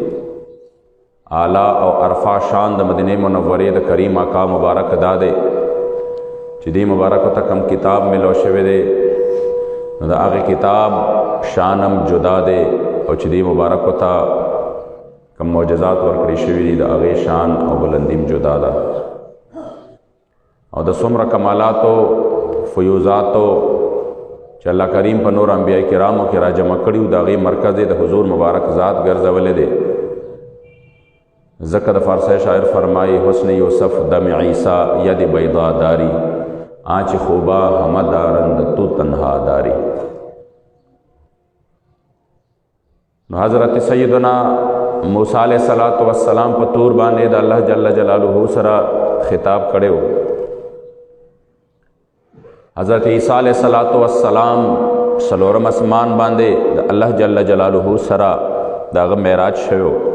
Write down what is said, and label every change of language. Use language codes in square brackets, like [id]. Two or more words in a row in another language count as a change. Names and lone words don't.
[ps] اعلی او ارفع شان د مدینې منورې د کریم آقا مبارک دا دی چې دې مبارکو ته کم کتاب ملو شوی دی نو د هغې کتاب شانم جدا دی، او چې دې مبارکو ته کم معجزات ورکړي شوي دي د هغې شان او بلندیم جدا ده. او د څومره کمالاتو فیوزاتو چې الله کریم په نور انبیاء کرامو کې را جمع کړي د هغې مرکز د حضور مبارک ذات ګرځولی دی. ځکه د فارسی شاعر فرمایي [fa] حسن یوسف دم عیسی ید بیضا داری آنچ خوبا همه دارند تو تنها داری. [ps] نو حضرت سیدنا موسی [ar] علیہ السلام [ps] په تور باندې د الله [ar] جل جلاله [ps] سره خطاب کړی و. حضرت عیسی [ar] علیہ السلام [ps] څلورم اسمان باندې د الله [ar] جل جلاله [ps] سره د هغه معراج شوی.